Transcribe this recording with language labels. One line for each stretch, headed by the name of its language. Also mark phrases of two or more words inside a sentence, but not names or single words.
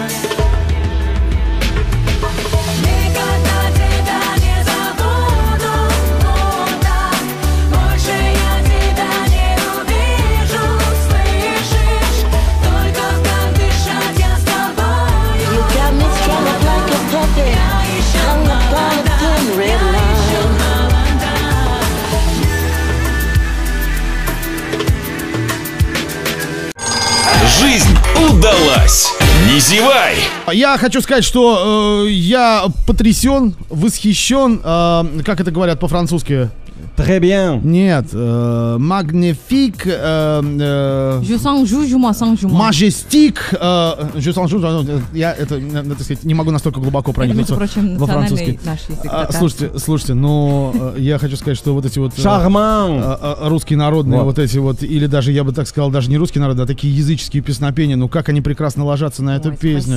Russian: Никогда тебя не забуду, так больше я тебя не увижу, слышишь? Только как дышать я с тобою.
English: You got me strung up like a puppet, hung up on a thin red line.
Russian: Жизнь удалась. Не зевай. Я хочу сказать, что я потрясен, восхищен, как это говорят по-французски?
French: Très bien.
Russian: Нет, magnifique,
French: Je sens joue, je m'en sens, je m'en. majestic, je sens joue,
Russian: я это, надо сказать, не могу настолько глубоко Это, между проникнуться прочим, во национальный французский. наш язык. татарский. Слушайте, но я хочу сказать, что вот эти вот Шарман. русские народные Вот. вот эти вот, или даже, я бы так сказал, даже не русские народы, а такие языческие песнопения, ну как они прекрасно ложатся на эту Ой, песню.